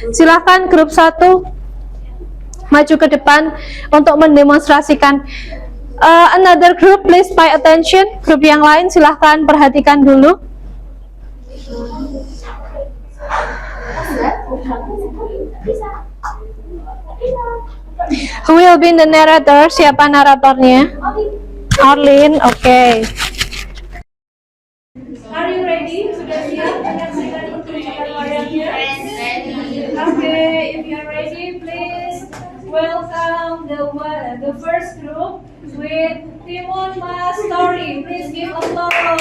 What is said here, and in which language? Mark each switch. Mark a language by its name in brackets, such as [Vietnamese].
[Indonesian] Silahkan grup 1 maju ke depan untuk mendemonstrasikan. [English] Another group, please pay attention. [Indonesian] Grup yang lain silahkan perhatikan dulu. [English] Who will be the narrator? [Indonesian] Siapa naratornya? Arlene, okay. [English] Are you ready? [Indonesian] Sudah siap menyaksikan pertunjukan wayangnya? [English] Okay, if you are ready, please welcome the first group with Timon Mas story. Please give applause.